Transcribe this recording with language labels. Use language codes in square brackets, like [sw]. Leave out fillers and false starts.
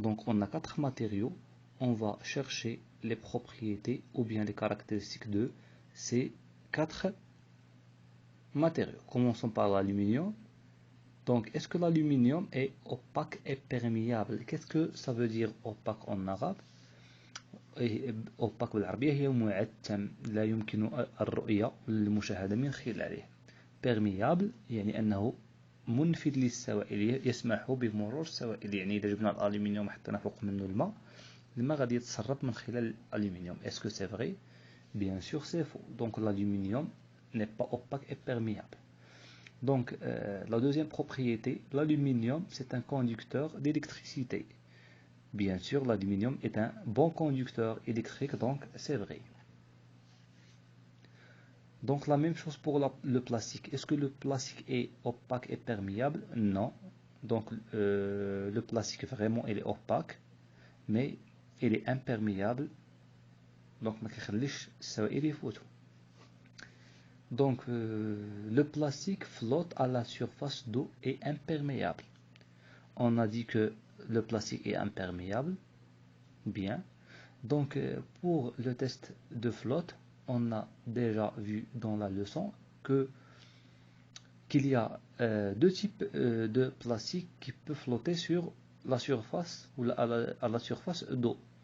[fr] Donc on a 4 matériaux. On va chercher les propriétés ou bien les caractéristiques de ces 4 matériaux. Commençons par l'aluminium. Donc, est-ce que l'aluminium est opaque et perméable? Qu'est-ce que ça veut dire opaque en arabe? [ar] opaque بالعربية هي معتم لا يمكن الرؤية والمشاهدة من خلاله. perméable يعني أنه منفذ للسوائل، يسمح بمرور السوائل. يعني إذا جبنا الألمنيوم حطينا فوق منه الماء غادي يتسرب من خلال الألمنيوم. [fr] Est-ce que c'est vrai? Bien sûr c'est faux. Donc l'aluminium n'est pas opaque et perméable. Donc la deuxième propriété, l'aluminium c'est un conducteur d'électricité. Bien sûr l'aluminium est un bon conducteur électrique, donc c'est vrai. Donc la même chose pour le plastique. Est-ce que le plastique est opaque et perméable? Non. Donc le plastique vraiment il est opaque, mais il est imperméable. [ar] Donc ما كيخليش السوائل يفوتوا. [fr] Donc le plastique flotte à la surface d'eau et imperméable. On a dit que le plastique est imperméable. Bien. Donc pour le test de flotte, on a déjà vu dans la leçon qu'il y a deux types de plastique qui peuvent flotter sur la surface ou à la surface d'eau.